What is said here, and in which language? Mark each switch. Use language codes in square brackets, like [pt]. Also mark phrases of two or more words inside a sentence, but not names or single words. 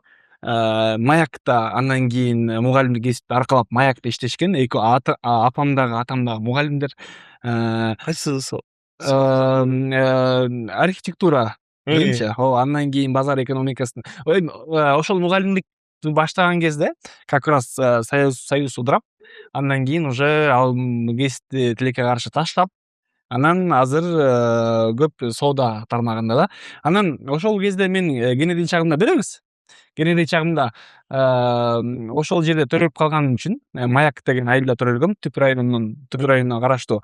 [ky] Маякта, андан кийин мугалимдик кесипти аркалап маякта иштешкен. Эки апам дагы, атам дагы мугалимдер. Кайсысы? Архитектура биринчи. Андан кийин базар экономикасын. Ошол мугалимдик баштаган кезде [ru] как раз [ky] Союз удурап, андан кийин уже ал кесипти тилекке каршы таштап, анан азыр көп соода тармагында да. Анан ошол кезде мен Кенедей чагымда беребиз. Кенедей чагымда ошол жерде төрөлүп калганым үчүн Маяк деген айылда төрөлгөм, Түп районуна караштуу.